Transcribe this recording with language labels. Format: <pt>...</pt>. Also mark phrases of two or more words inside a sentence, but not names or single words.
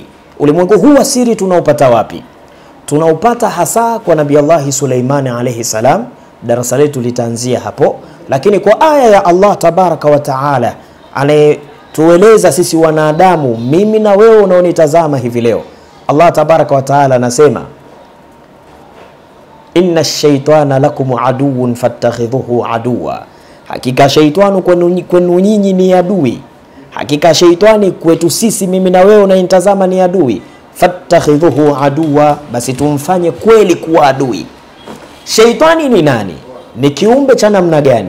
<sw>Ulimwengu huu wa siri tunaupata wapi? Tunaupata hasa kwa Nabii Allah Suleiman</sw> <ar>عليه السلام.</ar> <sw>Darasa letu litaanzia hapo, lakini kwa aya ya</sw> <ar>الله تبارك وتعالى</ar> <sw>anayetueleza sisi wanadamu, mimi na wewe unaonitazama hivi leo.</sw> <ar>الله تبارك وتعالى anasema إن الشيطان لكم عدو فاتخذوه عدوا.</ar> <sw>Hakika shaitani kwenu nyinyi ni adui. Hakika shaitani kwetu sisi, mimi na wewe unanitazama, ni adui.</sw> <ar>فاتخذوه عدوا,</ar> <sw>basi tumfanye kweli kuwa adui. Shaitani ni nani? Ni kiumbe cha namna gani?</sw>